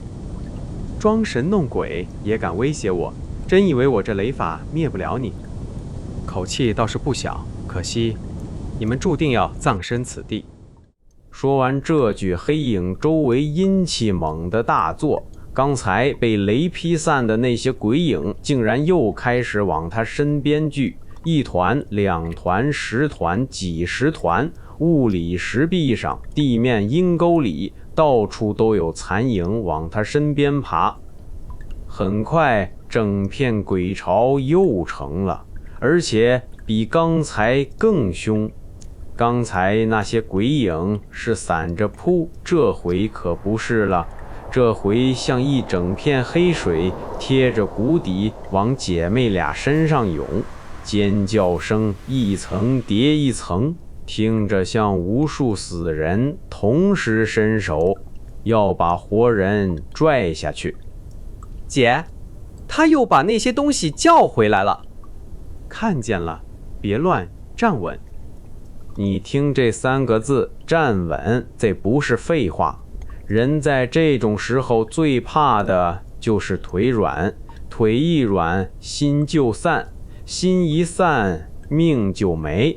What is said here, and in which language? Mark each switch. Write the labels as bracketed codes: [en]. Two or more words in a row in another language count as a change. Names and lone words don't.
[zh] 裝神弄鬼也敢威脅我，真以為我這雷法滅不了你？口氣倒是不小，可惜你們注定要葬身此地。说完這句，黑影周圍陰氣猛地大作，剛才被雷劈散的那些鬼影竟然又開始往他身邊聚，1團、2團、10團、幾十團，物理石壁上、地面陰溝裡，到處都有殘影往他身邊爬。很快，整片鬼巢又成了，而且比剛才更兇。剛才那些鬼影是散着撲，這回可不是了，這回像一整片黑水貼着谷底往姐妹倆身上湧，尖叫聲一層疊一層，聽着像無數死人同時伸手要把活人拽下去。姐，他又把那些東西叫回来了。看見了，別亂，站穩。你聽這3個字，站穩，這不是廢話。人在這種時候最怕的就是腿軟，腿一軟，心就散，心一散，命就沒。